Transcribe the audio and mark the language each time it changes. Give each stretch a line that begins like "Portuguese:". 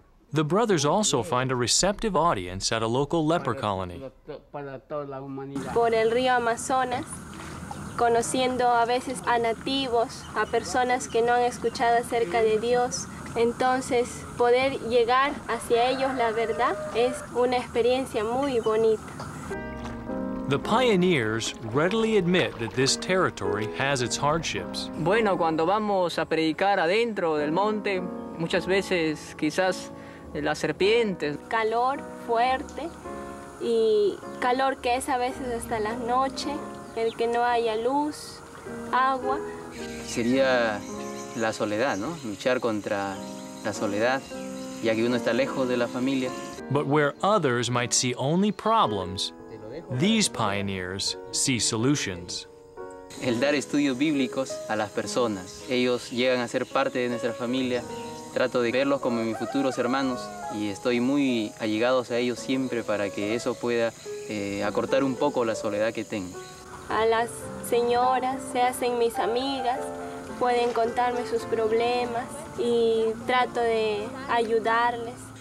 English: The brothers also find a receptive audience at a local leper colony.
Spanish: Por el río Amazonas, conociendo a veces a nativos, a personas que no han escuchado acerca de Dios. Entonces, poder llegar hacia ellos la verdad es una experiencia muy bonita.
English: The pioneers readily admit that this territory has its hardships.
Spanish: Bueno, cuando vamos a predicar adentro del monte, muchas veces quizás las serpientes. Calor fuerte y calor que es a veces hasta la noche, el que no haya luz, agua. Sería la soledad, ¿no? Luchar contra la soledad, ya que uno está lejos de la familia.
English: But where others might see only problems, these pioneers see solutions.
Spanish: El dar estudios bíblicos a las personas. Ellos llegan a ser parte de nuestra familia. Trato de verlos como mis futuros hermanos y estoy muy allegados a ellos siempre para que eso pueda acortar un poco la soledad que tengo. A las señoras se hacen mis amigas, pueden contarme sus problemas y trato de ayudarles.